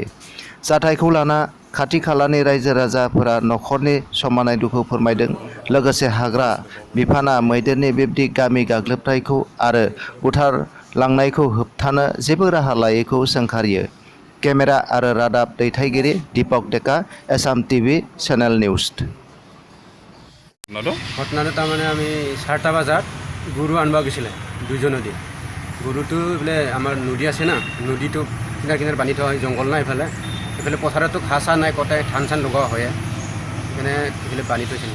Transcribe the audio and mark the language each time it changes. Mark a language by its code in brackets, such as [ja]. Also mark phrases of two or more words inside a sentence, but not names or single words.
[brx] जाथायखौ लाना खाथि खालानि रायजो राजाफोरा नखरनि समानै दुखु फोरमायदों। लोगोसे हाग्रा बिफाना मैदेरनि बेबादि गामि गाग्लोबनायखौ आरो बुथारलांनायखौ होबथानो जेबो राहा लायैखौ सोंखारियो। केमेरा आरो रादाब दैथायगिरि दीपक डेका, एसाम टिभि चेनेल निउज। [as] ঘটনাটো তাৰমানে আমি 4টা বজাত গৰু আনিব গৈছিলে দুজন নদী। গৰুটো এইফালে আমাৰ নদী আছে না, নদীটো কিনাৰ কিনাৰ বান্ধি থোৱা হয়, জংঘল নাই এইফালে পথাৰতো ঘাঁহ চাহ নাই, কটাই ধান চান লগোৱা হয়, সেইকাৰণে এইফালে বান্ধি থৈছিল।